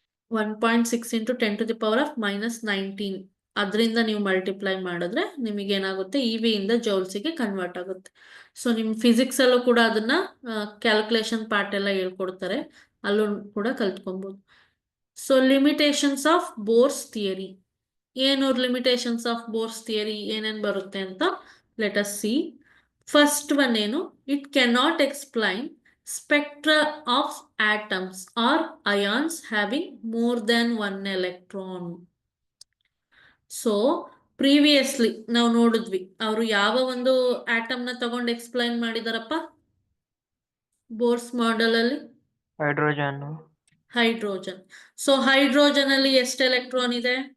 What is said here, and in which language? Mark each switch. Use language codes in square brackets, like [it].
[kn] 1.6 into 10 to the power of -19 ಅದರಿಂದ ನೀವು multiply ಮಾಡಿದ್ರೆ ನಿಮಗೆ ಏನಾಗುತ್ತೆ, EV ಇಂದ ಜೌಲ್ಸಿಗೆ ಕನ್ವರ್ಟ್ ಆಗುತ್ತೆ. ಸೊ ನಿಮ್ ಫಿಸಿಕ್ಸ್ ಅಲ್ಲೂ ಕೂಡ ಅದನ್ನ ಕ್ಯಾಲ್ಕುಲೇಷನ್ ಪಾರ್ಟ್ ಎಲ್ಲ ಹೇಳ್ಕೊಡ್ತಾರೆ, ಅಲ್ಲೂ ಕೂಡ ಕಲ್ತ್ಕೊಬಹುದು. [en] So limitations of Bohr's theory. [kn] ಏನು ಲಿಮಿಟೇಷನ್ಸ್ ಆಫ್ ಬೋರ್ಸ್ ಥಿಯರಿ ಏನೇನ್ ಬರುತ್ತೆ ಅಂತ [en] Let us see. First one ಏನು, it cannot explain spectra of atoms or ions having more than one electron. [kn] So previously ನಾವು ನೋಡಿದ್ವಿ, ಅವರು ಯಾವ ಒಂದು ಆಟಮ್ನ ತಗೊಂಡು ಎಕ್ಸ್ಪ್ಲೈನ್ ಮಾಡಿದಾರಪ್ಪ ಬೋರ್ಸ್ ಮಾಡೆಲ್ ಅಲ್ಲಿ? ಹೈಡ್ರೋಜನ್. ಹೈಡ್ರೋಜನ್. ಸೊ ಹೈಡ್ರೋಜನ್ ಅಲ್ಲಿ ಎಷ್ಟು ಎಲೆಕ್ಟ್ರಾನ್ ಇದೆ?